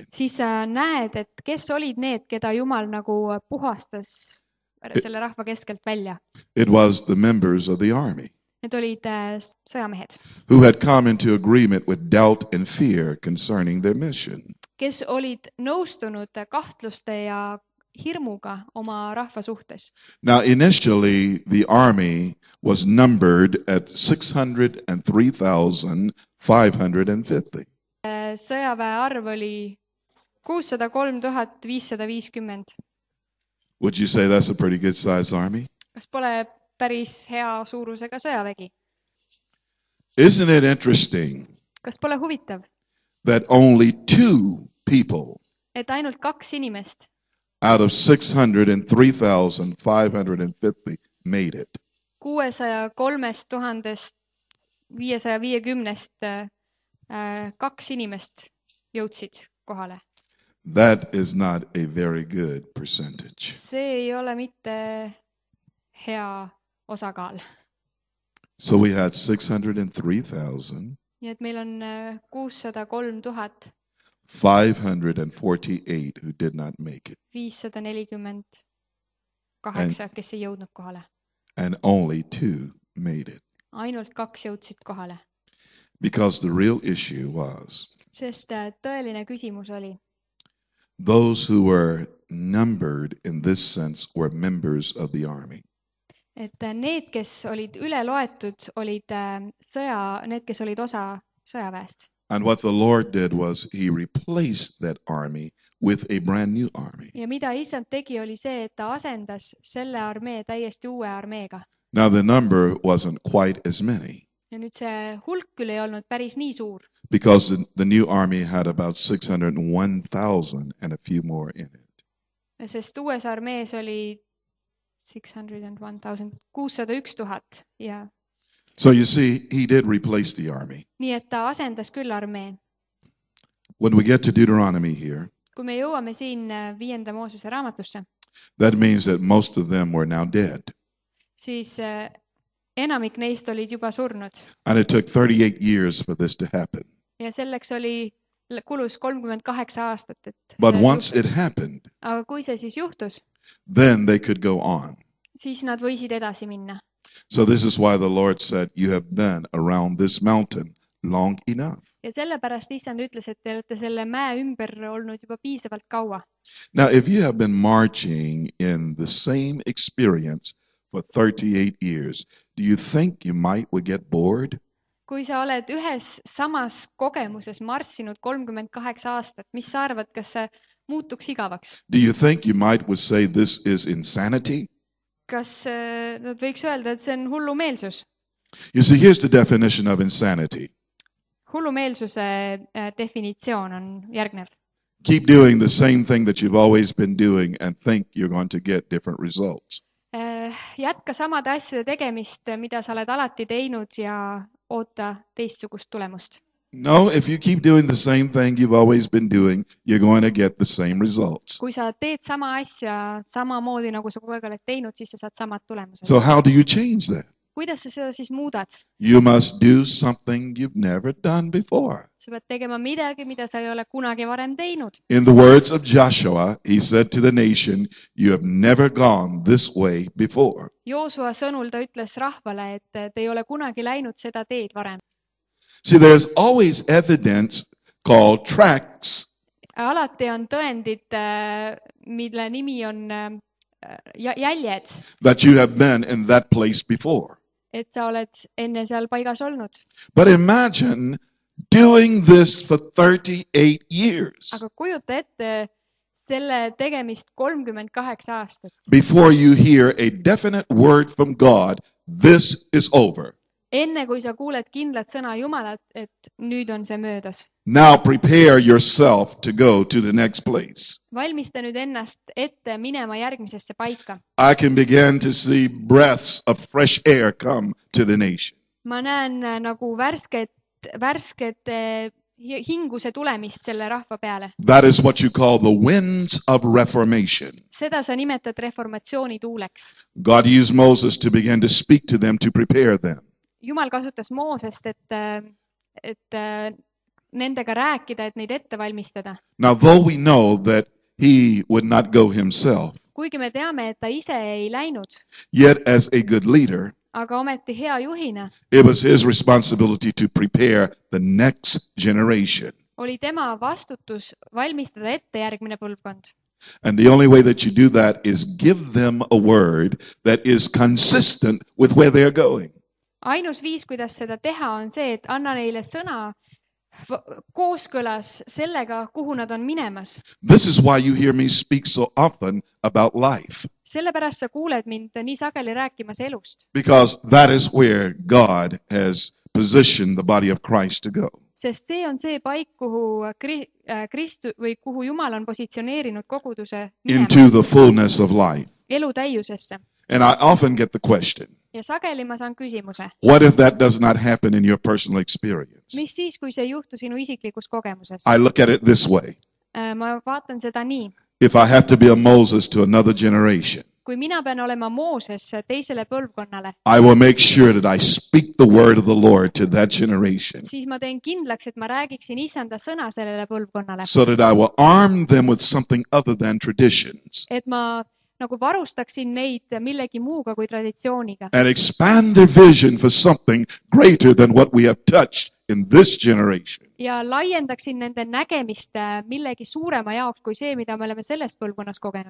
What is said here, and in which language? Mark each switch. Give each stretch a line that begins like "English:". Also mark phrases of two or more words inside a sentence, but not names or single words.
Estonian: siis sa näed, et kes olid need, keda Jumal nagu puhastas selle rahva keskelt välja.
English: It was the members of the army
Estonian: Need olid sõjamehed,
English: who had come into agreement with doubt and fear concerning their mission.
Estonian: kes olid nõustunud kahtluste ja hirmuga oma rahva suhtes.
English: Now, initially, the army was numbered at 603,550.
Estonian: Sõjaväe arv oli 603 550.
English: Would you say that's a pretty good sized army?
Estonian: Kas pole päris hea suurusega sõjavägi?
English: Isn't it interesting
Estonian: Kas pole huvitav,
English: that only 2 people
Estonian: et ainult 2 inimest
English: out of 603,550 made it?
Estonian: 603 550 2 inimest jõudsid kohale.
English: That is not a very good percentage.
Estonian: See ei ole mitte hea osakaal.
English: So we had 603,000.
Estonian: Nii et meil on 603
English: 548 who did not make it,
Estonian: 548, kes ei jõudnud kohale.
English: and only 2 made it.
Estonian: Ainult 2 jõudsid kohale.
English: Because the real issue was
Estonian: Sest tõeline küsimus oli,
English: those who were numbered in this sense were members of the army.
Estonian: et need, kes olid üle loetud, olid need, kes olid osa sõjaväest.
English: And what the Lord did was he replaced that army with a brand new army.
Estonian: Ja mida Issand tegi, oli see, et ta asendas selle armee täiesti uue armeega.
English: Now the number wasn't quite as many.
Estonian: ja nüüd see hulk küll ei olnud päris nii suur,
English: because the new army had about 601,000 and a few more in it.
Estonian: sest uues armees oli 601 000 ja
English: So you see, he did replace the army.
Estonian: nii, et ta asendas küll armee.
English: When we get to Deuteronomy here,
Estonian: Kui me jõuame siin 5. Moosese raamatusse,
English: that means that most of them were now dead.
Estonian: siis enamik neist olid juba surnud
English: And it took 38 years for this to happen.
Estonian: ja selleks kulus 38 aastat, et
English: But
Estonian: see
English: once it
Estonian: juhtuks.
English: happened,
Estonian: Aga kui see siis juhtus,
English: then they could go on.
Estonian: siis nad võisid edasi minna.
English: So this is why the Lord said, you have been around this mountain long enough.
Estonian: Ja sellepärast Issand ütles, et te olete selle mäe ümber olnud juba piisavalt kaua.
English: Now, if you have been marching in the same experience for 38 years, do you think you might would get bored?
Estonian: Kui sa oled ühes samas kogemuses marssinud 38 aastat, mis sa arvad, kas see muutuks igavaks?
English: Do you think you might would say this is insanity?
Estonian: Kas nad võiks öelda, et see on hullumeelsus?
English: You see, here's the definition of insanity.
Estonian: Hullumeelsuse definitsioon on järgnev.
English: Keep doing the same thing that you've always been doing and think you're going to get different results.
Estonian: Jätka samade asjade tegemist, mida sa oled alati teinud ja oota teistsugust tulemust.
English: No, if you keep doing the same thing you've always been doing, you're going to get the same results.
Estonian: Kui sa teed sama asja samamoodi, nagu sa kogu aeg oled teinud, siis sa saad samad tulemused.
English: So how do you change that?
Estonian: Kuidas sa seda siis muudad?
English: You must do something you've never done before.
Estonian: Sa pead tegema midagi, mida sa ei ole kunagi varem teinud.
English: In the words of Joshua, he said to the nation, you have never gone this way before.
Estonian: Joosua sõnul ta ütles rahvale, et te ei ole kunagi läinud seda teed varem.
English: See, there's always evidence called tracks
Estonian: Alati on tõendid, mille nimi on jäljed,
English: that you have been in that place before.
Estonian: et sa oled enne seal paigas olnud.
English: But imagine doing this for 38 years
Estonian: Aga kujuta ette selle tegemist 38 aastat.
English: before you hear a definite word from God, this is over.
Estonian: Enne kui sa kuuled kindlat sõna Jumalat, et nüüd on see möödas.
English: Now prepare yourself to go to the next place.
Estonian: Valmista nüüd ennast ette minema järgmisesse paika.
English: I can begin to see breaths of fresh air come to the nation.
Estonian: Ma näen nagu värsket hinguse tulemist selle rahva peale.
English: That is what you call the winds of reformation.
Estonian: Seda sa nimetad reformatsiooni tuuleks.
English: God used Moses to begin to speak to them to prepare them.
Estonian: Jumal kasutas Moosest, et nendega rääkida, et neid ette valmistada.
English: Now, though we know that he would not go himself,
Estonian: Kuigi me teame, et ta ise ei läinud,
English: yet as a good leader,
Estonian: aga ometi hea juhina
English: it was his responsibility to prepare the next generation.
Estonian: oli tema vastutus valmistada ette järgmine põlvkond.
English: And the only way that you do that is give them a word that is consistent with where they're going.
Estonian: Ainus viis, kuidas seda teha, on see, et anna neile sõna kooskõlas sellega, kuhu nad on minemas.
English: This is why you hear me speak so often about life,
Estonian: Sellepärast sa kuuled mind nii sageli rääkimas elust,
English: because that is where God has positioned the body of Christ to go.
Estonian: sest see on see paik, kuhu kuhu Jumal on positsioneerinud koguduse minema
English: Into the fullness of life.
Estonian: elu täiusesse.
English: And I often get the question,
Estonian: Ja sageli ma saan küsimuse,
English: what if that does not happen in your personal experience?
Estonian: mis siis, kui see ei juhtu sinu isiklikus kogemuses?
English: I look at it this way.
Estonian: Ma vaatan seda nii.
English: If I have to be a Moses to another generation,
Estonian: Kui mina pean olema Mooses teisele põlvkonnale,
English: I will make sure that I speak the word of the Lord to that generation
Estonian: siis ma teen kindlaks, et ma räägiksin Issanda sõna sellele põlvkonnale.
English: so that I will arm them with something other than traditions
Estonian: Et ma nagu varustaksin neid millegi muuga kui traditsiooniga.
English: and expand their vision for something greater than what we have touched in this generation.
Estonian: Ja laiendaksin nende nägemist millegi suurema jaoks kui see, mida me oleme selles põlvkonnas kogenud.